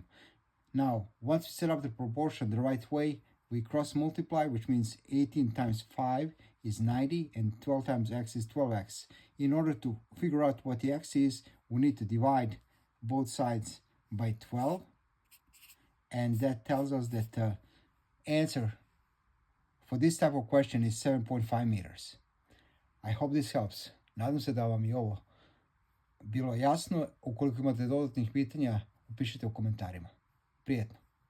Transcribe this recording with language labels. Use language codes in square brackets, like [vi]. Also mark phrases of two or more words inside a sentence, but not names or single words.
[en] Now, once we set up the proportion the right way, we cross multiply, which means 18 times 5 is 90 and 12 times x is 12x. In order to figure out what the x is, we need to divide both sides by 12, and that tells us that the answer for this type of question is 7.5 meters. I hope this helps. [sr] Nadam se da vam je ovo bilo jasno. Ukoliko imate dodatnih pitanja, upišite u komentarima. Prijetno!